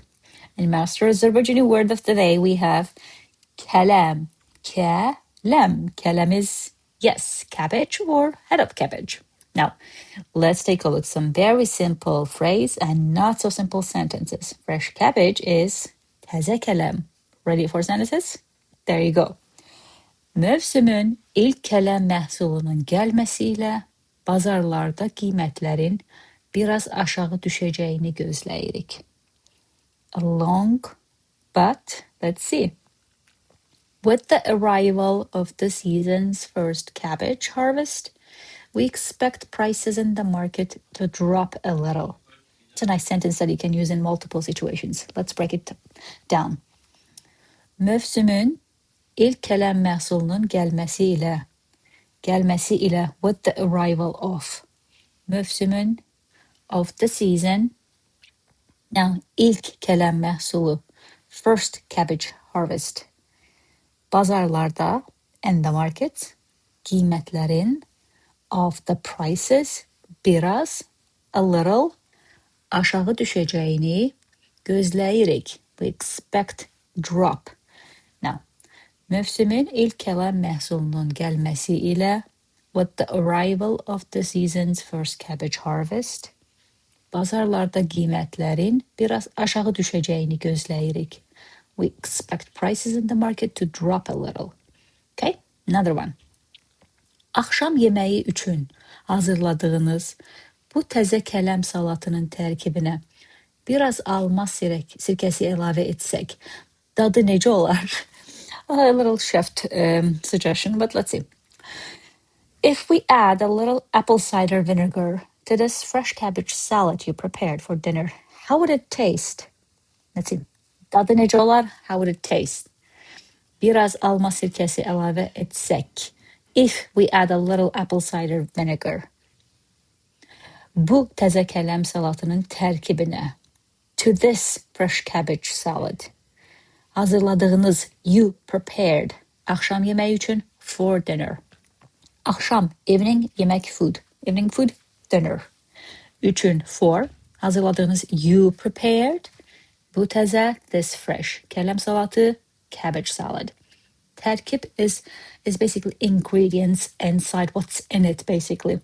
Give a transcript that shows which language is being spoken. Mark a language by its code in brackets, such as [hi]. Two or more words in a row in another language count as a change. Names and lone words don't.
[en] In Master Azerbaijani word of the day, we have Kələm. [az] Kələm. [en] Kələm is, yes, cabbage or head of cabbage. Now, let's take a look at some very simple phrase and not so simple sentences. Fresh cabbage is [az] təzə kələm. [en] Ready for sentences? There you go. [az] Mövsümün ilk kələm məhsulunun gəlməsiyle bazarlarda qiymətlərin biraz aşağı düşəcəyini gözləyirik. [en] Along, but let's see. With the arrival of the season's first cabbage harvest, we expect prices in the market to drop a little. It's a nice sentence that you can use in multiple situations. Let's break it down. [az] Mövsümün ilk kələm məhsulunun gəlməsi ilə [en] with the arrival of. Mövsümün of the season. Now, [az] ilk kələm məhsulu, [en] first cabbage harvest. Bazarlarda, in the market, qiymətlərin, of the prices, [az] biraz, [en] a little, [az] aşağı düşəcəyini gözləyirik. [en] We expect drop. Now, [az] mövsümün ilk kələm məhsulunun gəlməsi ilə [en] with the arrival of the season's first cabbage harvest, [az] bazarlarda qiymətlərin biraz aşağı düşəcəyini gözləyirik. [en] We expect prices in the market to drop a little. Okay, another one. [az] Axşam yeməyi üçün hazırladığınız bu təzə kələm salatının tərkibinə biraz alma sirkəsi əlavə etsək, dadı necə olar? [en] A little chef suggestion, but let's see. If we add a little apple cider vinegar to this fresh cabbage salad you prepared for dinner, how would it taste? Let's see. [az] Dadı necə olar? [en] How would it taste? [az] Biraz alma sirkəsi əlavə etsək. [en] If we add a little apple cider vinegar. [az] Bu təzə kələm salatının tərkibinə. [en] To this fresh cabbage salad. Hazırladığınız, you prepared. [az] Axşam yeməyi üçün [en] for dinner. [az] Axşam, evening, yemək, food. [en] Evening food, dinner. Üçün, for. Hazırladığınız, you prepared. [az] Bu təzə, [en] this fresh. [az] Kələm salatı, [en] cabbage salad. Tərkib is basically ingredients inside what's in it, basically.